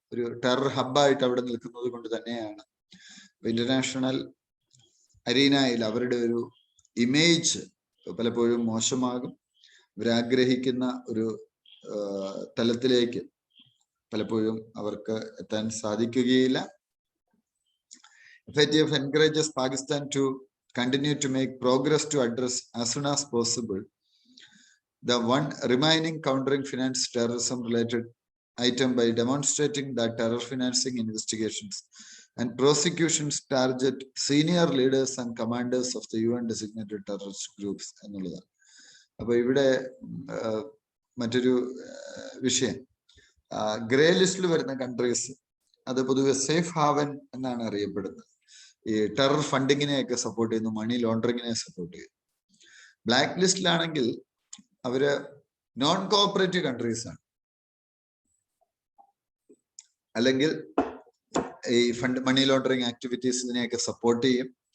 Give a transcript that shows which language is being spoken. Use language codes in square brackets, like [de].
[ml] ഒരു ടെറർ ഹബ്ബായിട്ട് അവിടെ നിൽക്കുന്നത് കൊണ്ട് തന്നെയാണ് ഇന്റർനാഷണൽ അരീനയിൽ അവരുടെ ഒരു ഇമേജ് പലപ്പോഴും മോശമാകും. ഇവരാഗ്രഹിക്കുന്ന ഒരു തലത്തിലേക്ക് പലപ്പോഴും അവർക്ക് എത്താൻ സാധിക്കുകയില്ല. [en] FATF encourages Pakistan to continue to make progress to address as soon as possible the one remaining countering finance terrorism related item by demonstrating that terror financing investigations and prosecutions target senior leaders and commanders of the UN designated terrorist groups [ml] എന്നുള്ളതാണ്. അപ്പൊ ഇവിടെ മറ്റൊരു വിഷയം, grey ലിസ്റ്റിൽ വരുന്ന countries അത് പൊതുവെ safe haven എന്നാണ് അറിയപ്പെടുന്നത്. ഈ ടെറർ ഫണ്ടിങ്ങിനെയൊക്കെ സപ്പോർട്ട് ചെയ്യുന്നു, മണി ലോണ്ടറിങ്ങിനെ സപ്പോർട്ട് ചെയ്യുന്നു. ബ്ലാക്ക് ലിസ്റ്റിലാണെങ്കിൽ അവര് നോൺ കോഓപ്പറേറ്റീവ് കൺട്രീസ് ആണ്, അല്ലെങ്കിൽ ഈ മണി ലോണ്ടറിങ് ആക്ടിവിറ്റീസ് ഇതിനെയൊക്കെ സപ്പോർട്ട് ചെയ്യും.